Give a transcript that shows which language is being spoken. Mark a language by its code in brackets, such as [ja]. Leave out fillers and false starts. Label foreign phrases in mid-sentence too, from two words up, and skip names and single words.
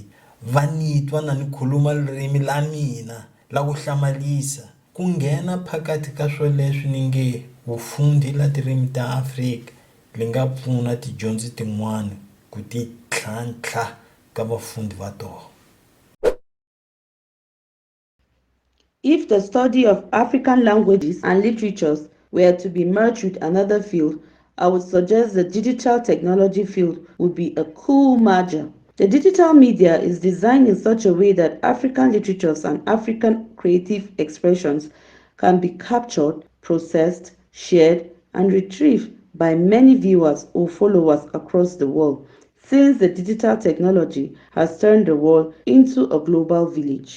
[ts] Va nitwa na ni khuluma ririmi la mina la ku hlamarisa. Ku nghena phakati ka swoleswi ni nge vufundi la tirimi ta Afrika li nga pfuna tidyondzo tin'wana ku ti tlhantlha ka vafundi va toho. [en] If the study of African languages and literatures were to be merged with another field, I would suggest the digital technology field would be a cool merger. The digital media is designed in such a way that African literatures and African creative expressions can be captured, processed, shared, and retrieved by many viewers or followers across the world, since the digital technology has turned the world into a global village.